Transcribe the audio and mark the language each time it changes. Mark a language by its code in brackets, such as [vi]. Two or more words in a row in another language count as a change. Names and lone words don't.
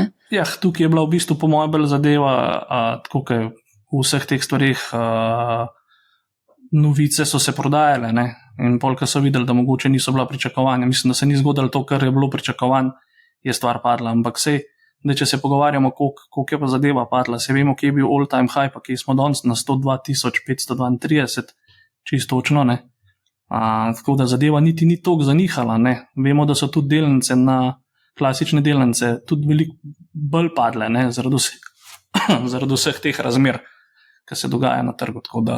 [sl] Ja, tukaj je bila v bistvu po mojem bolj zadeva, tako kot v vseh teh stvarih, novice so se prodajale, ne? In polka so videli, da mogoče niso bila pričakovanja. Mislim, da se ni zgodilo to, kar je bilo pričakovan, je stvar padla, ampak sej, da če se pogovarjamo, koliko je pa zadeva padla, se vemo, kje je bil [en] all time high, [sl] pa kje smo danes na 102.532, čisto točno, ne. Tako da zadeva niti ni toliko zanihala, ne. Vemo, da so tudi delnice klasične delnice tudi veliko bolj padle, ne, zaradi vseh teh razmer, ki se dogaja na trgu, tako da.